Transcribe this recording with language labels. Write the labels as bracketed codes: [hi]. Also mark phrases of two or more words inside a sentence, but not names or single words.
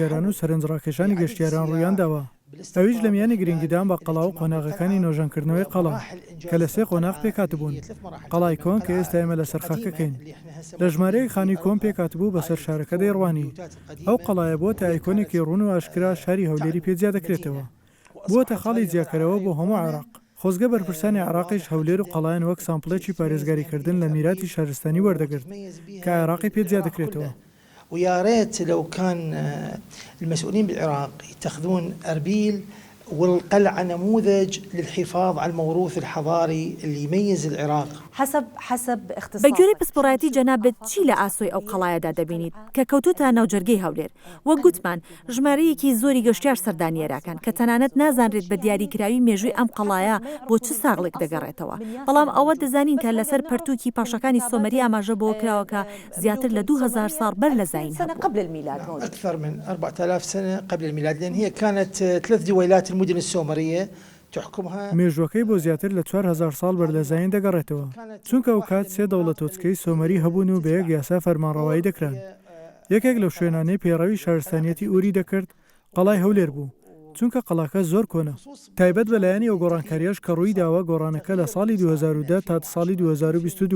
[ckb] و سەرنج ڕاکێشانی گەشتیاران ڕوویان داوە ئەویش لە میانی گرنگیدان بە قەڵا و قۆناغەکانی نۆژانکردنەوەی قەڵا کە لە سێ قۆناغ پێکاتبوون قەڵای کۆن کە ئێستا ئێمە لە سەرخاکەکەین لە ژمارەی خانی کۆن پێکاتبوو بەسەر شارەکە دەیڕوانی ئەو قەڵایە بۆ تا ئایکۆنێکی ڕوون و ئاشکرا شاری هەولێری پێجیا دەکرێتەوە بووەتە خاڵی جیاکەرەوە بۆ هەموو عێراق خۆزگە بەرپرسانی عێراقیش هەولێر و قەڵایان وەک سامپڵێکی پارێزگاریکردن لە میراتی شارستانی وەردەگرت کە عێراقی پێجیا دەکرێتەوە [ar] ويا ريت لو كان المسؤولين بالعراق يتخذون أربيل والقلعة نموذج للحفاظ على الموروث الحضاري اللي يميز العراق حسب اختصاص [ckb] بەگوێرەی پسپۆڕایەتی جەنابەت چی لە ئاسۆی ئەو قەڵایەدا دەبینیت کە کەوتوتە ناوجەرگەی هەولێر وەک گوتمان ژمارەیەکی زۆری گەشتیار سەردانیێراکان کە تەنانەت نازانرێت بە دیاریکراوی مێژووی ئەم قەڵایە بۆ چ ساغڵێک دەگەڕێتەوە بەڵام ئەوە دەزانین کە لەسەر پەرتووکی پاشەکانی سۆمەری ئاماژە بۆ کراوەکە زیاتر لە 2000 ساڵ بەر لە زاین [ar] قبل الميلاد أكثر من 4000 سنة قبل الميلاد لأن هي كانت 3 دويلات المدن السومرية [ckb] مێژوەکەی بۆ زیاتر لە 4000 ساڵ بەردەزایین دەگەڕێتەوە چونکە ئەو کات سێ دەوڵەتۆچکەی سۆمەری هەبوون و بە یەک یاسا فەرمانڕەوایی دەکران یەکێک لەو شوێنانەی پێڕەوی شارستانیەتی ئوری دەکرد قەڵای هەولێر بوو چونکە قەڵاکە زۆر کۆنە تایبەت بەلایەنی ئەو گۆڕانکاریەش کە ڕووی داوە گۆڕانەکە لە ساڵی 2010 تا ساڵی 2022